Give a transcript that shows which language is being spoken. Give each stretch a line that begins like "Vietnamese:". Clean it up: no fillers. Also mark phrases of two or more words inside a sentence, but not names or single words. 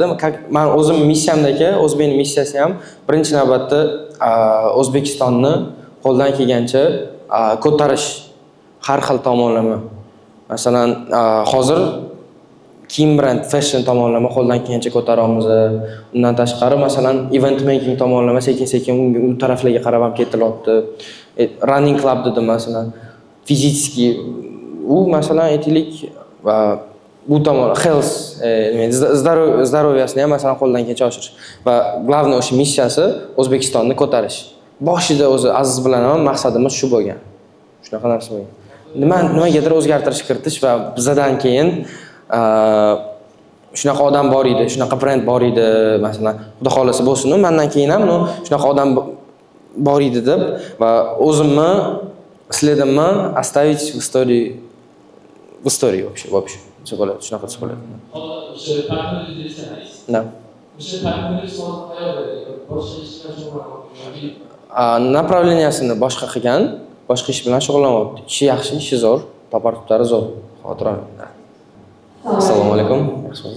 Uzbek: Men o'zim missiyamdagi, O'zbekning missiyasi ham birinchi navbatda O'zbekistonni qo'ldan kelgancha ko'tarish har xil tomonlama. Masalan, hozir kiyim brend, fashion tomonlama qo'ldan kelgancha ko'taramiz. Undan tashqari, masalan,
English: event making
Uzbek: tomonlama sekin-sekin u taraflarga qarab ham ketilyapti.
English: Running club
Uzbek: dedim masalan, fizически u masalan aytaylik bu tomon health, здоровьясini ham masalan qo'ldan kelgancha oshirish va главный o'sha missiyasi O'zbekistonni ko'tarish. Boshida o'zi Aziz bilan ham maqsadimiz shu bo'lgan. Shunaqa narsa bo'lgan. Nimagadir o'zgartirish kiritish va bizdan keyin shunaqa odam bor edi, shunaqa brend bor edi, masalan, xudo xolasa bo'lsin, mendan keyin ham shunaqa odam bor edi deb va o'zimni следimni
Russian: оставить в истории вообще.
Uzbek: Shunaqa bo'ladi, shunaqa bo'ladi. O'sha partneringizni sanaysiz. Da. O'sha partneringiz hozir qayerda? Boshqa ish bilan shug'ullanmoqda. Направлениясini boshqa qilgan, boshqa ish bilan shug'ullanyapti. Ishi yaxshi, ishi zo'r, topar-tutari zo'r. Xotir. Assalomu alaykum. Yaxshimisiz?